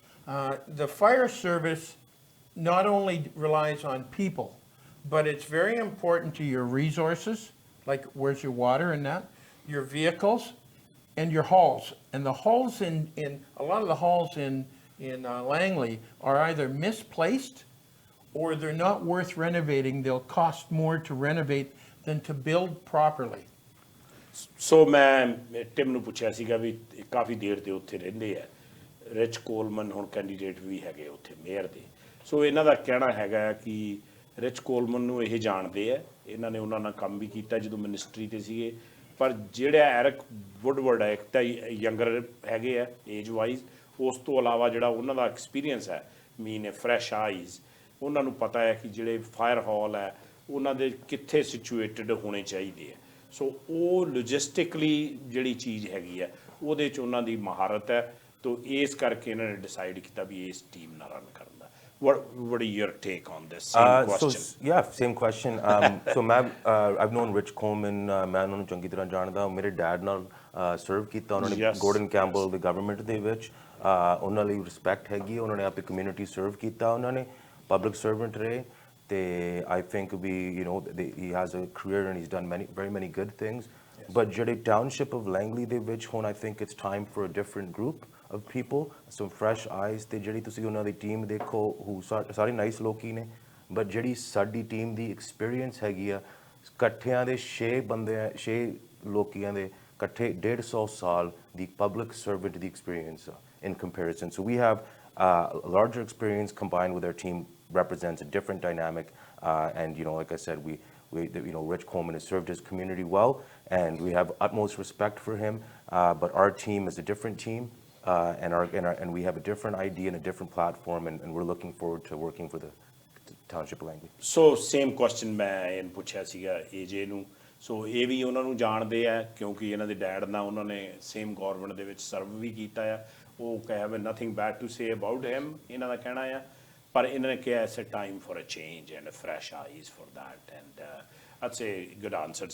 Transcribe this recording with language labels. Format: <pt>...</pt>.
<en>The fire service not only relies on people, but it's very important to your resources, like where's your water and that, your vehicles, and your halls. And the halls in a lot of the halls in Langley are either misplaced or they're not worth renovating. They'll cost more to renovate than to build properly.</en> <pa>So ਮੈਂ Tim ਨੂੰ ਪੁੱਛਿਆ ਸੀਗਾ ਵੀ ਕਾਫੀ ਦੇਰ ਤੇ ਉੱਥੇ ਰਹਿੰਦੇ ਆ. Rich column ਹੁਣ ਕੈਂਡੀਡੇਟ ਵੀ ਹੈਗੇ ਉੱਥੇ ਮੇਅਰ ਦੇ. ਸੋ ਇਹਨਾਂ ਦਾ ਕਹਿਣਾ ਹੈਗਾ ਕਿ ਰਿਚ ਕੋਲਮਨ ਨੂੰ ਇਹ ਜਾਣਦੇ ਆ, ਇਹਨਾਂ ਨੇ ਉਹਨਾਂ ਨਾਲ ਕੰਮ ਵੀ ਕੀਤਾ ਜਦੋਂ ਮਿਨਿਸਟਰੀ ਤੇ ਸੀਗੇ. ਪਰ ਜਿਹੜਾ ਐਰਿਕ ਵੁੱਡਵਰਡ ਹੈ, ਇੱਕ ਤਾਂ ਯੰਗਰ ਹੈਗੇ ਆ ਏਜ ਵਾਈਜ਼, ਉਸ ਤੋਂ ਇਲਾਵਾ ਜਿਹੜਾ ਉਹਨਾਂ ਦਾ ਐਕਸਪੀਰੀਅੰਸ ਹੈ, ਮੀਨ ਫਰੈਸ਼ ਆਈਜ਼, ਉਹਨਾਂ ਨੂੰ ਪਤਾ ਹੈ ਕਿ ਜਿਹੜੇ ਫਾਇਰ ਹਾਲ ਹੈ ਉਹਨਾਂ ਦੇ ਕਿੱਥੇ ਸਿਚੁਏਟਡ ਹੋਣੇ ਚਾਹੀਦੇ ਆ. ਸੋ ਉਹ ਲੌਜਿਸਟਿਕਲੀ ਜਿਹੜੀ ਚੀਜ਼ ਹੈਗੀ ਹੈ ਉਹਦੇ 'ਚ ਉਹਨਾਂ ਦੀ ਮਹਾਰਤ ਹੈ. ਤੋ ਇਸ ਕਰਕੇ ਇਹਨਾਂ ਨੇ ਡਿਸਾਈਡ ਕੀਤਾ ਵੀ ਇਸ ਟੀਮ ਨਾਲ ਰਨ ਕਰਨ ਦਾ.</pa> <en>what are your take on this same question? Yeah, same question. So I've known Rich Coleman,</en> <pa>ਮੈਂ ਉਹਨਾਂ ਨੂੰ ਚੰਗੀ ਤਰ੍ਹਾਂ ਜਾਣਦਾ, ਮੇਰੇ ਡੈਡ ਨਾਲ ਸਰਵ ਕੀਤਾ ਉਹਨਾਂ ਨੇ ਗੋਰਡਨ ਕੈਂਪਬਲ ਦੇ ਗਵਰਨਮੈਂਟ ਦੇ ਵਿੱਚ, ਉਹਨਾਂ ਲਈ ਰਿਸਪੈਕਟ ਹੈਗੀ, ਉਹਨਾਂ ਨੇ ਆਪਣੀ ਕਮਿਊਨਿਟੀ ਸਰਵ ਕੀਤਾ, ਉਹਨਾਂ ਨੇ ਪਬਲਿਕ ਸਰਵੈਂਟ ਰਹੇ ਤੇ</pa> <en>I think he has a career and he's done very many good things.</en> <pa>But ਜਿਹੜੇ township of Langley ਦੇ ਵਿੱਚ ਹੁਣ</pa> <en>I think it's time for a different group of people, some fresh eyes</en> <pa>ਤੇ ਜਿਹੜੀ ਤੁਸੀਂ ਉਹਨਾਂ ਦੀ ਟੀਮ ਦੇਖੋ who ਸਾਰੇ ਨਾਈਸ ਲੋਕੀ ਨੇ, but ਜਿਹੜੀ ਸਾਡੀ ਟੀਮ ਦੀ ਐਕਸਪੀਰੀਅੰਸ ਹੈਗੀ ਆ ਇਕੱਠਿਆਂ ਦੇ 6 ਲੋਕੀਆਂ ਦੇ ਇਕੱਠੇ 150 ਸਾਲ ਦੀ public servant ਦੀ experience</pa> <en>in comparison. So we have a larger experience combined with our team represents a different dynamic, and like I said, Rich Coleman has served his community well, and we have utmost respect for him. But our team is a different team, and we have a different idea and a different platform, and we're looking forward to working for the township of Langley.</en> <pa>So same question ਮੈਂ ਇਹਨੂੰ ਪੁੱਛਿਆ ਸੀਗਾ AJ ਨੂੰ, ਸੋ ਇਹ ਵੀ ਉਹਨਾਂ ਨੂੰ ਜਾਣਦੇ ਆ ਕਿਉਂਕਿ ਇਹਨਾਂ ਦੇ ਡੈਡ ਨਾਲ ਉਹਨਾਂ ਨੇ ਸੇਮ ਗਵਰਨਮੈਂਟ ਦੇ ਵਿੱਚ ਸਰਵ ਵੀ ਕੀਤਾ ਆ, ਉਹ</pa> <en>have nothing bad to say about him,</en> <pa>ਇਹਨਾਂ ਦਾ ਕਹਿਣਾ ਆ, ਪਰ ਇਹਨਾਂ ਨੇ ਕਿਹਾ</pa> <en>it's a time for a change and a fresh eyes for that, and that's a good answer.</en>